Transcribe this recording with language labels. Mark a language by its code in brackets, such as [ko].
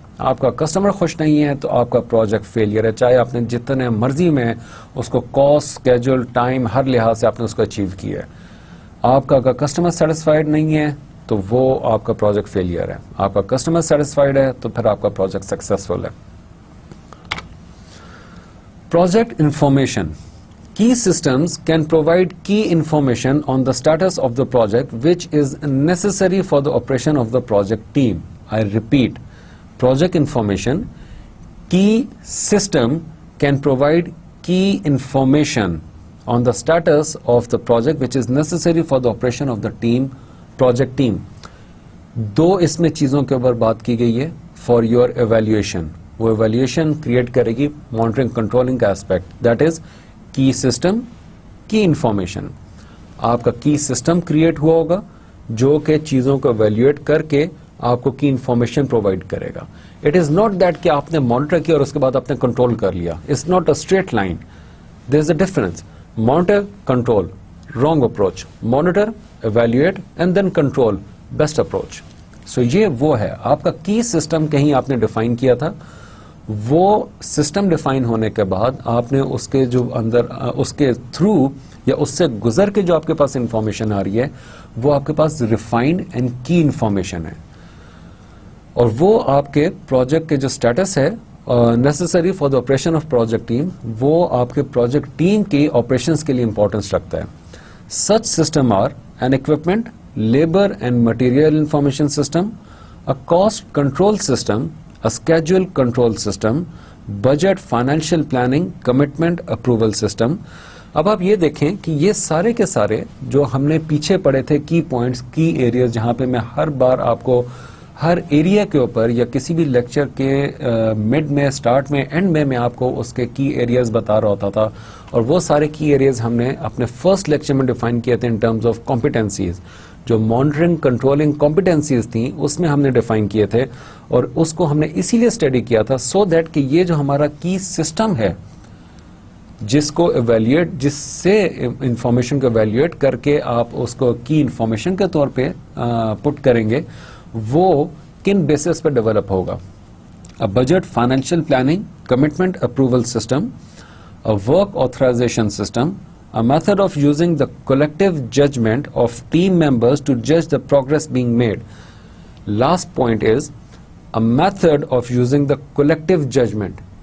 [ur] آپ کا کسٹمر خوش نہیں ہے تو آپ کا پروجیکٹ فیلئر ہے، چاہے آپ نے جتنے مرضی میں اس کو کاسٹ، اسکیجول، ٹائم، ہر لحاظ سے آپ نے اس کو اچیو کیا ہے. آپ کا اگر کسٹمر سیٹسفائیڈ نہیں ہے تو وہ آپ کا پروجیکٹ فیلئر ہے. آپ کا کسٹمر سیٹسفائیڈ ہے تو پھر آپ کا پروجیکٹ سکسیسفل ہے. [en] Project information. Key systems can provide key information on the status of the project which is necessary for the operation of the project team. I repeat, project information. Key system can provide key information on the status of the project which is necessary for the operation of the team, project team. [ur] دو اس میں چیزوں کے اوپر بات کی گئی ہے [en] For your evaluation. [ur] وہ ایویلویشن کریٹ کرے گی مانیٹرنگ کنٹرولنگ کا ایسپیکٹ، [en] That is key system, key information. [ur] آپ کا کی سسٹم کریٹ ہوا ہوگا جو کہ چیزوں کو ایویلویٹ کر کے آپ کو کی انفارمیشن پرووائڈ کرے گا. [en] it is not that [ur] کہ آپ نے مانیٹر کیا اور اس کے بعد آپ نے کنٹرول کر لیا. [en] It's not a straight line. There is a difference. Monitor, control, wrong approach. Monitor, evaluate and then control, best approach. [ur] سو یہ وہ ہے آپ کا کی سسٹم. کہیں آپ نے ڈیفائن کیا تھا, وہ سسٹم ڈیفائن ہونے کے بعد آپ نے اس کے جو اندر اس کے تھرو یا اس سے گزر کے جو آپ کے پاس انفارمیشن آ رہی ہے وہ آپ کے پاس ریفائنڈ اینڈ کی انفارمیشن ہے, اور وہ آپ کے پروجیکٹ کے جو اسٹیٹس ہے [en] necessary for the operation of project team, [ur] وہ آپ کے پروجیکٹ ٹیم کے آپریشنس کے لیے امپورٹنس رکھتا ہے. [en] Such system are an equipment, labour and material information system, a cost control system, a schedule control system, budget financial planning, commitment approval system. [ur] اب آپ یہ دیکھیں کہ یہ سارے کے سارے جو ہم نے پیچھے پڑے تھے کی پوائنٹس, کی ایریاز, جہاں پہ میں ہر بار آپ کو ہر ایریا کے اوپر یا کسی بھی لیکچر کے مڈ میں, اسٹارٹ میں, اینڈ میں آپ کو اس کے کی ایریاز بتا رہا ہوتا تھا, اور وہ سارے کی ایریاز ہم نے اپنے فرسٹ لیکچر میں ڈیفائن کیے تھے [en] ان terms of competencies. [ur] جو مانیٹرنگ کنٹرولنگ کمپیٹنسیز تھیں اس میں ہم نے ڈیفائن کیے تھے, اور اس کو ہم نے اسی لیے اسٹڈی کیا تھا سو دیٹ کہ یہ جو ہمارا کی سسٹم ہے جس کو ایویلویٹ, جس سے انفارمیشن کو ایویلویٹ کر کے آپ اس کو کی انفارمیشن کے طور پہ پٹ کریں گے, وہ کن بیسس پہ ڈیولپ ہوگا. [en] Budget financial planning, commitment approval system, work authorization system, a method of using the collective judgment of team members to judge the progress being made. Last point is a method of using the collective judgment.